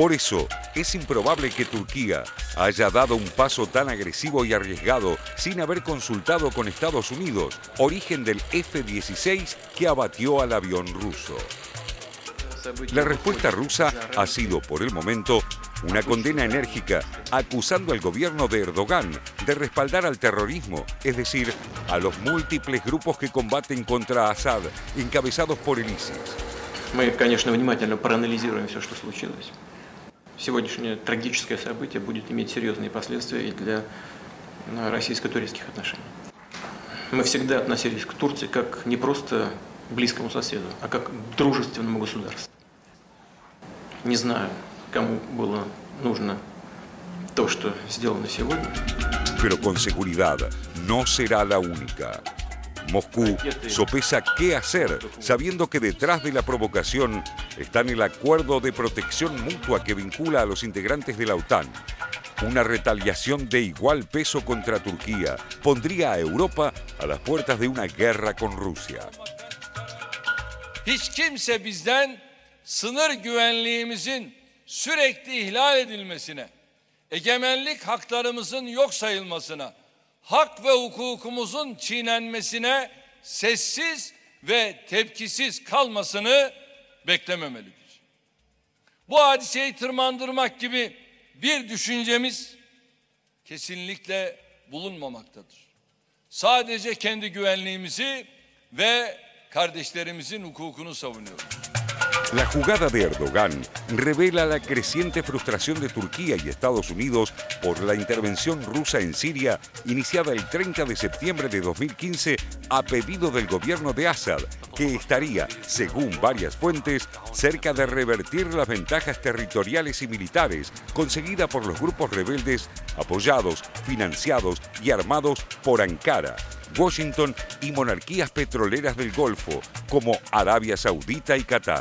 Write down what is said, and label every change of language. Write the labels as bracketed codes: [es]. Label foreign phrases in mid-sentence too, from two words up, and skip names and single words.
[es] Por eso, es improbable que Turquía haya dado un paso tan agresivo y arriesgado sin haber consultado con Estados Unidos, origen del F-16 que abatió al avión ruso. La respuesta rusa ha sido, por el momento, una condena enérgica, acusando al gobierno de Erdogan de respaldar al terrorismo, es decir, a los múltiples grupos que combaten contra Assad, encabezados por el ISIS. [ru] Мы, конечно, внимательно проанализируем все, что случилось. Сегодняшнее трагическое событие будет иметь серьезные последствия и для российско-турецких отношений. Мы всегда относились к Турции как не просто к близкому соседу, а как к дружественному государству. Не знаю, кому было нужно то, что сделано сегодня. [es] Pero con seguridad no será la única. Moscú sopesa qué hacer, sabiendo que detrás de la provocación está el acuerdo de protección mutua que vincula a los integrantes de la OTAN. Una retaliación de igual peso contra Turquía pondría a Europa a las puertas de una guerra con Rusia. [tr] Hiç kimse bizden sınır güvenliğimizin sürekli ihlal edilmesine, egemenlik haklarımızın yok sayılmasına, hak ve hukukumuzun çiğnenmesine sessiz ve tepkisiz kalmasını beklememelidir. Bu hadiseyi tırmandırmak gibi bir düşüncemiz kesinlikle bulunmamaktadır. Sadece kendi güvenliğimizi ve kardeşlerimizin hukukunu savunuyoruz. [es] La jugada de Erdogan revela la creciente frustración de Turquía y Estados Unidos por la intervención rusa en Siria iniciada el 30 de septiembre de 2015 a pedido del gobierno de Assad, que estaría, según varias fuentes, cerca de revertir las ventajas territoriales y militares conseguidas por los grupos rebeldes apoyados, financiados y armados por Ankara, Washington y monarquías petroleras del Golfo, como Arabia Saudita y Qatar.